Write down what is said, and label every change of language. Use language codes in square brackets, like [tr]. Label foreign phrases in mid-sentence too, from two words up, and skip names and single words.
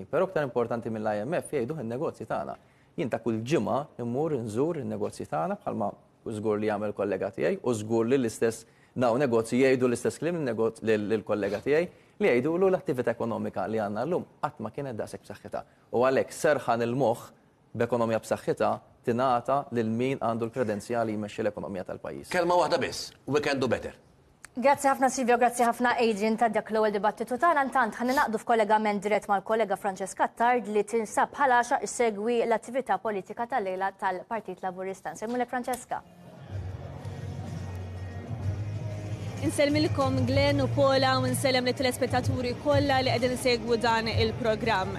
[mt] Però aktar importanti mill-IMF jgħidu in-negozji tagħna. Jien ta' kull ġimgħa immur inżur in-negozji tagħna bħalma żgur li jagħmel kollega tiegħi u żgur li l-istess daw negozji jgħidu l-istess kliem lill-kollega tiegħi li jgħidulu l-attività ekonomika li għandna llum qatt ma kienet daqshekk b'saħħitha. U għalhekk serħan il-moħħ b'ekonomija b'saħħitha tingħata lil min għandu l-kredenzjali jmexxi l-ekonomija tal-pajjiż. Kelma waħda biss, [en] we can do better. [mt] Grazzi ħafna Silvio, grazzi ħafna Adrian ta' dak l-ewwel dibattitu tagħna. Intant ħan naqdu f'kollegament dirett mal-kollega Francesca Tard li tinsab ħalaxa issegwi l-attività politika tal-lejla tal-Partit Laburista. Nsemmulek Francesca. Insellmilkom Glenn u Paula u nsellem li telespettaturi kollha li qegħdin isegwu dan il-programm.